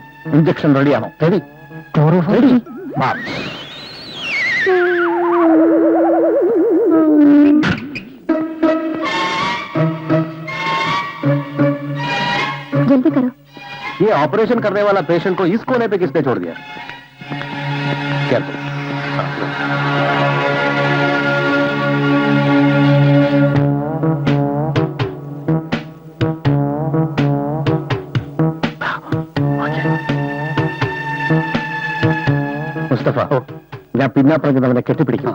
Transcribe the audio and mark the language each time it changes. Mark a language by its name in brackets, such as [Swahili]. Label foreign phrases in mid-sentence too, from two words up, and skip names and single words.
[Malayalam] ഇഞ്ചക്ഷൻ റെഡിയാണോ? റെഡി. റെഡി. [Hindi] जल्दी करो. ये ऑपरेशन करने वाला पेशेंट को इस कोने पे किसने छोड़ दिया? क्या तो? [Malayalam] മുസ്തഫ, ഞാൻ പിന്നാപ്പറഞ്ഞവനെ കെട്ടിപ്പിടിക്കണം.